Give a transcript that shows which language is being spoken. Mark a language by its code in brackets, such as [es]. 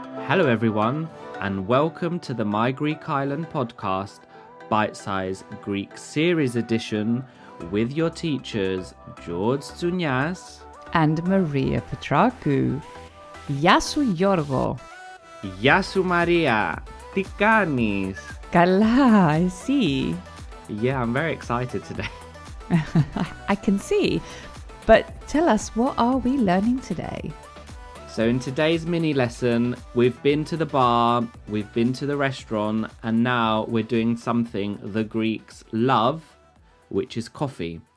[en] Hello everyone, and welcome to the My Greek Island podcast, Bitesize Greek series edition with your teachers George Tsunias and Maria Petrakou. [el] Γεια σου Γιώργο. Γεια σου Maria, τι κάνεις? Καλά, εσύ? [en] Yeah, I'm very excited today. I can see. But tell us, what are we learning today? So in today's mini lesson, we've been to the bar, we've been to the restaurant, and now we're doing something the Greeks love, which is coffee.